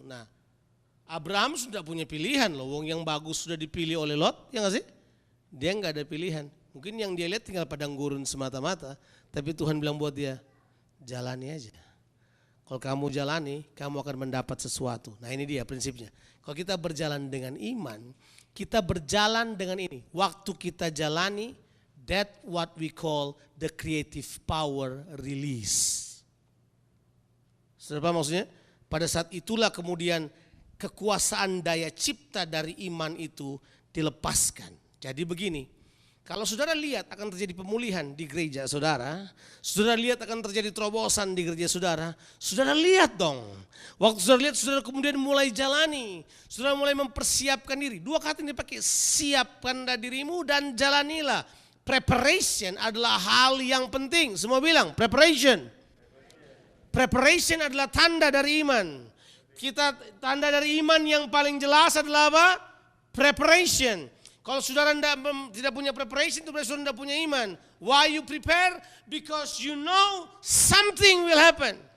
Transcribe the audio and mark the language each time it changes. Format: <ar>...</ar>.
<id>Nah, Abraham sudah punya pilihan loh, wong yang bagus sudah dipilih oleh Lot, ya gak sih? Dia gak ada pilihan. Mungkin yang dia lihat tinggal padang gurun semata-mata, tapi Tuhan bilang buat dia, jalani aja. Kalau kamu jalani, kamu akan mendapat sesuatu. Nah ini dia prinsipnya. Kalau kita berjalan dengan iman, kita berjalan dengan ini. Waktu kita jalani,</id> <en>that what we call the creative power release.</en> <id>Sudah paham maksudnya? Pada saat itulah kemudian kekuasaan daya cipta dari iman itu dilepaskan. Jadi begini, kalau saudara lihat akan terjadi pemulihan di gereja saudara lihat akan terjadi terobosan di gereja saudara lihat dong. Waktu saudara lihat, saudara kemudian mulai jalani, saudara mulai mempersiapkan diri. Dua kata yang dipakai, siapkanlah dirimu dan jalanilah. Preparation adalah hal yang penting. Semua bilang preparation. Preparation adalah tanda dari iman. Tanda dari iman yang paling jelas adalah apa? Preparation. Kalau saudara tidak punya preparation, itu berarti saudara tidak punya iman.</id> <en>Why you prepare? Because you know something will happen.</en>